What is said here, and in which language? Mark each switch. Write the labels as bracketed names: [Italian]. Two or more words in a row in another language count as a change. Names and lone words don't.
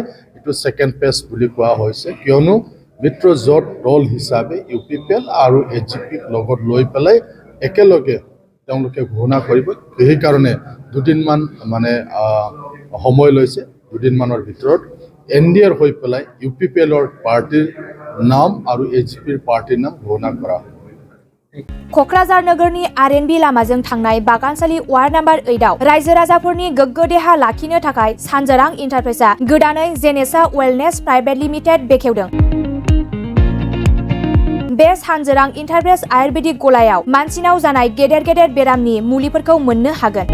[Assamese] এইটো ছেকেণ্ড ফেজ বুলি কোৱা হৈছে, কিয়নো মিত্ৰজোঁট দল হিচাপে UPPL আৰু AGPক লগত লৈ পেলাই একেলগে তেওঁলোকে ঘোষণা কৰিব। সেইকাৰণে দুদিনমান মানে সময় লৈছে, দুদিনমানৰ ভিতৰত NDAৰ হৈ পেলাই UPPLৰ পাৰ্টিৰ নাম আৰু AGPৰ পাৰ্টিৰ নাম ঘোষণা কৰা হ'ব। [Bodo] क'क्राझार नोगोरनि RNB लामाजों थांनाय बागानसालि वार्ड नम्बर 8आव रायजो राजाफोरनि गोग्गो देहा लाखिनो थाखाय सानजोरां इन्टारप्राइजआ गोदानै जेनेसा वेलनेस प्राइभेट लिमिटेड बेखेवदों। बे सानजोरां इन्टारप्राइज आयुर्वेदिक गलायाव मानसिनाव जानाय गेदेर गेदेर बेरामनि मुलिफोरखौ मोननो हागोन।